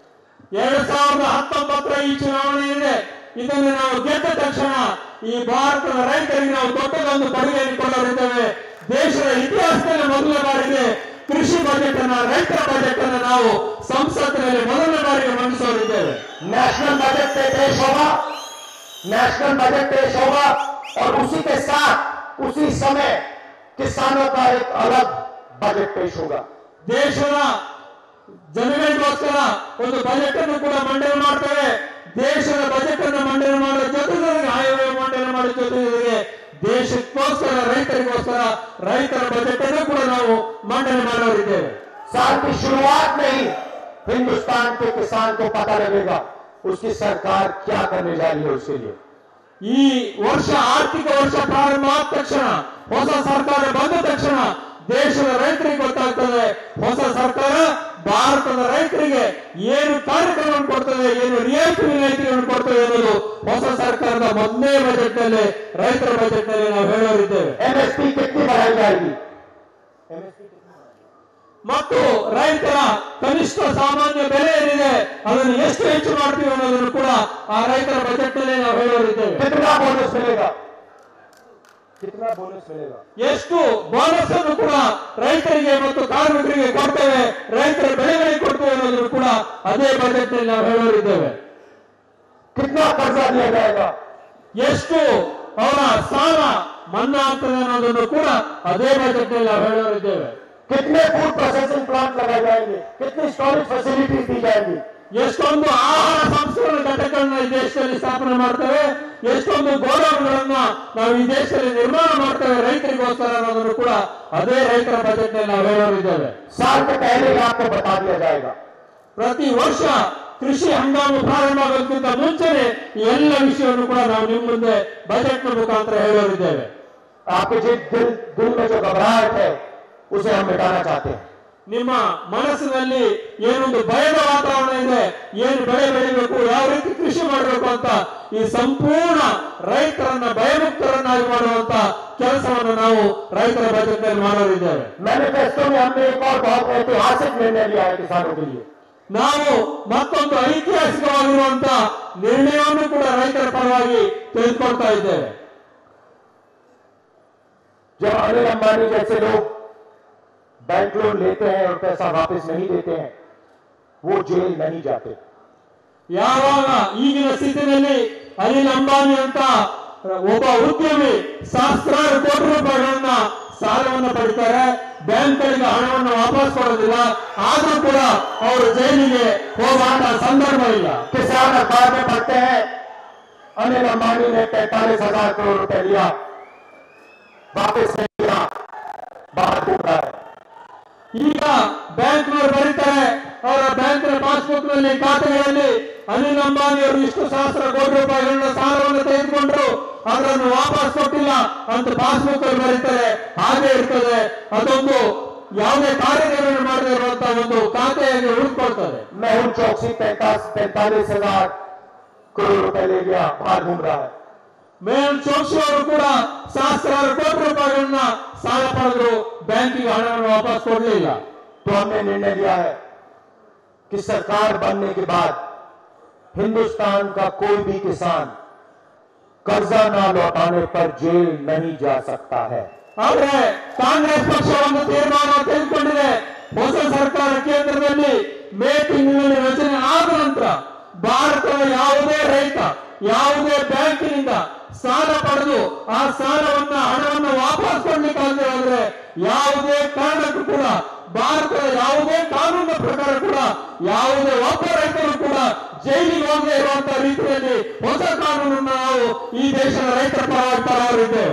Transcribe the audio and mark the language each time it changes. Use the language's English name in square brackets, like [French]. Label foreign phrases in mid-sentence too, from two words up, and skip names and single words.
[Kannada] 2019 ಈ ಚುನಾವಣೆ ಇದೆ. ಇದನ್ನು ನಾವು ಗೆದ್ದ ತಕ್ಷಣ ಈ ಭಾರತದ ರೈತರಿಗೆ ನಾವು ದೊಡ್ಡದೊಂದು ಕೊಡುಗೆಯನ್ನು ಕೊಡಲಿದ್ದೇವೆ. ದೇಶದ ಇತಿಹಾಸದಲ್ಲಿ ಮೊದಲ ಬಾರಿಗೆ ಕೃಷಿ ಬಜೆಟ್ ಅನ್ನ, ರೈತರ ಬಜೆಟ್ ಅನ್ನು ನಾವು ಸಂಸತ್ತಿನಲ್ಲಿ ಮೊದಲ ಬಾರಿಗೆ ಮಂಡಿಸಲಿದ್ದೇವೆ. [English] national budget [Hindi] पे पेश होगा, [English] national budget [Hindi] पेश होगा और उसी के साथ उसी समय किसानों का एक अलग बजट पेश होगा. [Kannada] ದೇಶದ ಜನಗಳಿಗೋಸ್ಕರ ಒಂದು ಬಜೆಟ್ ಅನ್ನು ಕೂಡ ಮಂಡನೆ ಮಾಡ್ತೇವೆ. ದೇಶದ ಬಜೆಟ್ ಅನ್ನು ಮಂಡನೆ ಮಾಡುವ ಜೊತೆಗೆ ಆಯವ್ಯಯ ಮಂಡನೆ ಮಾಡುವ ಜೊತೆಗೆ ದೇಶಕ್ಕೋಸ್ಕರ ರೈತರಿಗೋಸ್ಕರ ರೈತರ ಬಜೆಟ್ ಅನ್ನು ಕೂಡ ನಾವು ಮಂಡನೆ ಮಾಡೋರಿದ್ದೇವೆ. [Hindi] साल की शुरुआत में ही हिंदुस्तान के किसान को पता लगेगा उसकी सरकार क्या करने जा रही है. उसके लिए [Kannada] ಈ ವರ್ಷ ಆರ್ಥಿಕ ವರ್ಷ ಪ್ರಾರಂಭ ಆದ ತಕ್ಷಣ, ಹೊಸ ಸರ್ಕಾರ ಬಂದ ತಕ್ಷಣ ದೇಶದ ರೈತರಿಗೆ ಗೊತ್ತಾಗ್ತದೆ ಹೊಸ ಸರ್ಕಾರ ಭಾರತದ ರೈತರಿಗೆ ಏನು ಕಾರ್ಯಕ್ರಮವನ್ನು ಕೊಡ್ತದೆ, ಏನು ರಿಯಾಯಿತಿ ವಿನಾಯಿತಿಗಳನ್ನು ಕೊಡ್ತದೆ ಅನ್ನೋದು ಹೊಸ ಸರ್ಕಾರದ ಮೊದಲನೇ ಬಜೆಟ್ ನಲ್ಲಿ, ರೈತರ ಬಜೆಟ್ ನಲ್ಲಿ ನಾವು ಹೇಳೋರಿದ್ದೇವೆ. [Hindi] एमएसपी कितनी बढ़ाई जाएगी, [Kannada] ಮತ್ತು ರೈತರ ಕನಿಷ್ಠ ಸಾಮಾನ್ಯ ಬೆಲೆ ಏನಿದೆ ಅದನ್ನು ಎಷ್ಟು ಹೆಚ್ಚು ಮಾಡ್ತೀವಿ ಅನ್ನೋದನ್ನು ಕೂಡ ಆ ರೈತರ ಬಜೆಟ್ ನಲ್ಲಿ ನಾವು ಹೇಳೋರಿದ್ದೇವೆ. [Hindi] कितना बोनस मिलेगा, कितना बोनस मिलेगा, [Kannada] ಎಷ್ಟು ಬೋನಸ್ ಅನ್ನು ಕೂಡ ರೈತರಿಗೆ ಮತ್ತು ಕಾರ್ಮಿಕರಿಗೆ ಕೊಡ್ತೇವೆ, ರೈತರ ಬೆಳೆಗಳಿಗೆ ಕೊಡ್ತೇವೆ ಅನ್ನೋದನ್ನು ಕೂಡ ಅದೇ ಬಜೆಟ್ ನಲ್ಲಿ ನಾವು ಹೇಳೋರಿದ್ದೇವೆ. [Hindi] कितना कर्जा दिया जाएगा, [Kannada] ಎಷ್ಟು ಅವರ ಸಾಲ ಮನ್ನಾ ಆಗ್ತದೆ ಅನ್ನೋದನ್ನು ಕೂಡ ಅದೇ ಬಜೆಟ್ ನಲ್ಲಿ ನಾವು ಹೇಳೋರಿದ್ದೇವೆ. [Hindi] कितने [English] food processing plant [Hindi] लगाए जाएंगे, कितनी [English] storage facilities [Hindi] दी जाएंगी, [Kannada] ಎಷ್ಟೊಂದು ಆಹಾರ ಸಂಸ್ಕರಣ ಘಟಕಗಳನ್ನ ಈ ದೇಶದಲ್ಲಿ ಸ್ಥಾಪನೆ ಮಾಡ್ತೇವೆ, ಎಷ್ಟೊಂದು ಗೋಡೌನ್ಗಳನ್ನ ನಾವು ಈ ದೇಶದಲ್ಲಿ ನಿರ್ಮಾಣ ಮಾಡ್ತೇವೆ ರೈತರಿಗೋಸ್ಕರ ಅನ್ನೋದನ್ನು ಕೂಡ ಅದೇ ರೈತರ ಬಜೆಟ್ ನಲ್ಲಿ ನಾವು ಹೇಳೋರಿದ್ದೇವೆ. [Hindi] साल के पहले ही आपको बता दिया जाएगा. [Kannada] ಪ್ರತಿ ವರ್ಷ ಕೃಷಿ ಹಂಗಾಮು ಪ್ರಾರಂಭ ಆಗೋದಕ್ಕಿಂತ ಮುಂಚೆನೆ ಈ ಎಲ್ಲ ವಿಷಯವನ್ನು ಕೂಡ ನಾವು ನಿಮ್ಮ ಮುಂದೆ ಬಜೆಟ್ ನ ಮುಖಾಂತರ ಹೇಳೋರಿದ್ದೇವೆ. [Hindi] आपके दिल में जो घबराहट है उसे हम मिटाना चाहते हैं। [Kannada] ನಿಮ್ಮ ಮನಸ್ಸಿನಲ್ಲಿ ಏನೊಂದು ಭಯದ ವಾತಾವರಣ ಇದೆ, ಏನು ಬೆಳೆ ಬೆಳಿಬೇಕು, ಯಾವ ರೀತಿ ಕೃಷಿ ಮಾಡಬೇಕು ಅಂತ ಈ ಸಂಪೂರ್ಣ ರೈತರನ್ನ ಭಯಮುಕ್ತರನ್ನಾಗಿ ಮಾಡುವಂತ ಕೆಲಸವನ್ನು ನಾವು ರೈತರ ಬಜೆಟ್ನಲ್ಲಿ ಮಾಡೋರಿದ್ದೇವೆ। [Hindi] मैनिफेस्टो में हमने एक और बहुत ऐतिहासिक निर्णय लिया है किसानों के लिए। [Kannada] ನಾವು ಮತ್ತೊಂದು ಐತಿಹಾಸಿಕವಾಗಿರುವಂತ ನಿರ್ಣಯವನ್ನು ಕೂಡ ರೈತರ ಪರವಾಗಿ ತೆಗೆದುಕೊಳ್ತಾ ಇದ್ದೇವೆ। [Hindi] जब अनिल अंबानी जैसे लोग [English] bank loan [Hindi] लेते हैं और पैसा वापस नहीं देते हैं, वो जेल नहीं जाते। [Kannada] ಯಾವಾಗ ಈಗಿನ ಸ್ಥಿತಿಯಲ್ಲಿ ಅನಿಲ್ ಅಂಬಾನಿ ಅಂತ ಒಬ್ಬ ಉದ್ಯಮಿ ಸಹಸ್ರಾರು ಕೋಟಿ ರೂಪಾಯಿಗಳನ್ನ ಸಾಲವನ್ನು ಪಡಿತಾರೆ, ಬ್ಯಾಂಕ್ಗಳಿಗೆ ಹಣವನ್ನು ವಾಪಸ್ ಕೊಡೋದಿಲ್ಲ, ಆದ್ರೂ ಕೂಡ ಅವರು ಜೈಲಿಗೆ ಹೋಗುವಂತ ಸಂದರ್ಭ ಇಲ್ಲ। [Hindi] किसान अखबार में पढ़ते हैं अनिल अंबानी ने 45,000 करोड़ रुपए लिया, वापस नहीं दिया, बाहर घूम रहा है। [Kannada] ಈಗ ಬ್ಯಾಂಕ್ನವರು ಬರೀತಾರೆ, ಅವರ ಬ್ಯಾಂಕಿನ ಪಾಸ್ಬುಕ್ ನಲ್ಲಿ ಖಾತೆಗಳಲ್ಲಿ ಅನಿಲ್ ಅಂಬಾನಿ ಅವರು ಇಷ್ಟು ಸಹಸ್ರ ಕೋಟಿ ರೂಪಾಯಿಗಳನ್ನ ಸಾಲವನ್ನು ತೆಗೆದುಕೊಂಡ್ರು, ಅದನ್ನು ವಾಪಸ್ ಕೊಟ್ಟಿಲ್ಲ ಅಂತ ಪಾಸ್ಬುಕ್ ಅಲ್ಲಿ ಬರೀತಾರೆ, ಹಾಗೆ ಇರ್ತದೆ। ಅದೊಂದು ಯಾವುದೇ ಕಾರ್ಯನಿರ್ವಹಣೆ ಮಾಡದೇ ಇರುವಂತಹ ಒಂದು ಖಾತೆಯಾಗಿ ಉಳಿದುಕೊಳ್ತದೆ। [Hindi] मेहुल चौकसी 45,000 करोड़ रुपए ले गया, बाहर घूम रहा है। [Kannada] ಮೇಹುಲ್ ಚೋಕ್ಸಿ ಅವರು ಕೂಡ ಸಹಸ್ರಾರು ಕೋಟಿ ರೂಪಾಯಿಗಳನ್ನ ಸಾಲ ಪಡೆದ್ರು, ಬ್ಯಾಂಕಿಗೆ ಹಣವನ್ನು ವಾಪಸ್ ಕೊಡಲಿಲ್ಲ। [Hindi] तो हमने निर्णय लिया है कि सरकार बनने के बाद हिंदुस्तान का कोई भी किसान कर्जा न लौटाने पर जेल नहीं जा सकता है। [Kannada] ಆದ್ರೆ ಕಾಂಗ್ರೆಸ್ ಪಕ್ಷ ಒಂದು ತೀರ್ಮಾನ ತೆಗೆದುಕೊಂಡಿದೆ, ಹೊಸ ಸರ್ಕಾರ ಕೇಂದ್ರದಲ್ಲಿ ಮೇ ತಿಂಗಳಿನಲ್ಲಿ ರಚನೆ ಆದ ನಂತರ ಭಾರತದ ಯಾವುದೇ ರೈತ ಯಾವುದೇ ಬ್ಯಾಂಕಿನಿಂದ ಸಾಲ ಪಡೆದು ಆ ಸಾಲವನ್ನ ಹಣವನ್ನು ವಾಪಸ್ ಕೊಡ್ಲಿಕ್ಕಾಗದೆ ಹೋದ್ರೆ ಯಾವುದೇ ಕಾರಣಕ್ಕೂ ಕೂಡ ಭಾರತದ ಯಾವುದೇ ಕಾನೂನಿನ ಪ್ರಕಾರ ಕೂಡ ಯಾವುದೇ ಒಬ್ಬ ರೈತರು ಕೂಡ ಜೈಲಿಗೆ ಹೋಗದೆ ಇರುವಂತಹ ರೀತಿಯಲ್ಲಿ ಹೊಸ ಕಾನೂನನ್ನು ನಾವು ಈ ದೇಶದ ರೈತರ ಪರವಾಗಿ ತರವರಿದ್ದೇವೆ।